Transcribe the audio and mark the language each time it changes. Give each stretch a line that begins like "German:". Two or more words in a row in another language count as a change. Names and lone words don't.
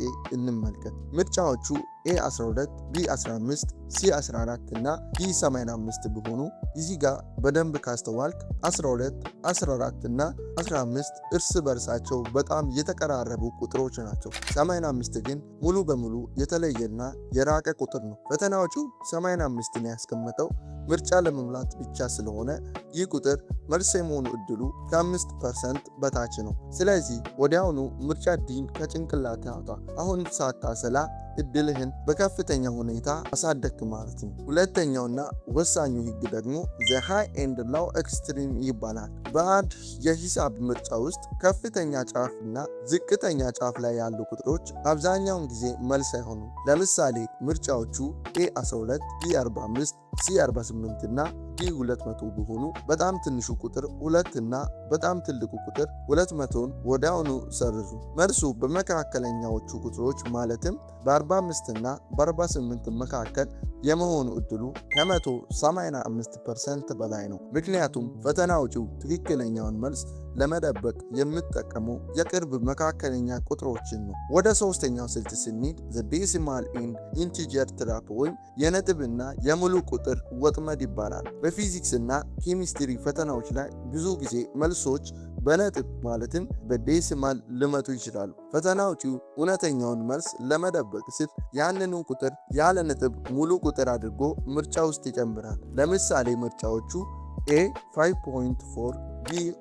Amharic: እንመልከት። ምርጫዎቹ A12፣ B15፣ C14 እና D85 ቢሆኑ እዚህ ጋር በደንብ ካስተዋልክ 12፣ 14 እና 15 እርስ በርሳቸው በጣም የተቀራረቡ ቁጥሮች ናቸው። 85 ግን ሙሉ በሙሉ የተለየና የራቀ ቁጥር ነው። ፈተናዎቹ 85ን ያስቀመጠው ምርጫ ለመሙላት ብቻ ስለሆነ ይህ ቁጥር መልስ የመሆኑ እድሉ ከ5% በታች ነው። ስለዚህ ወዲያውኑ ምርጫ ዲን ከጭንቅላት ያውጣ። አሁን ሳታሰላ እድልህን በከፍተኛ ሁኔታ አሳደግ ማለት ነው። ሁለተኛውና ወሳኙ ህግ ደግሞ
English: the high and low extreme
Amharic: ይባላል። በአንድ የሂሳብ ምርጫ ውስጥ ከፍተኛ ጫፍ እና ዝቅተኛ ጫፍ ላይ ያሉ ቁጥሮች አብዛኛውን ጊዜ መልስ አይሆኑም። ለምሳሌ ምርጫዎቹ A12፣ B45፣ C48 እና D200 ቢሆኑ በጣም ትንሹ ቁጥር 2 እና በጣም ትልቁ ቁጥር 200ን ወዲያውኑ ሰርዙ። መልሱ በመካከለኛዎቹ ቁጥሮች ማለትም በ45 እና በ48 መካከል የመሆኑ እድሉ ከ185% በላይ ነው። ምክንያቱም ፈተና አውጪው ትክክለኛውን መልስ ለመደበቅ የምጠቀመው የቅርብ መካከለኛ ቁጥሮችን ነው። ወደ ሶስተኛው ስልት ስንሄድ
English: the decimal and integer trap
Amharic: ወይም የነጥብና የሙሉ ቁጥር ወጥመድ ይባላል። በፊዚክስ እና ኬሚስትሪ ፈተናዎች ላይ ብዙ ጊዜ መልሶች በነጥብ ማለትም በዴሲማል ሊመቱ ይችላሉ። ፈተና አውጪው እውነተኛውን መልስ ለመደበቅ ሲል ያንኑ ቁጥር ያለ ነጥብ ሙሉ ቁጥር አድርጎ ምርጫ ውስጥ ይጨምራል። ለምሳሌ ምርጫዎቹ A 5.4፣ B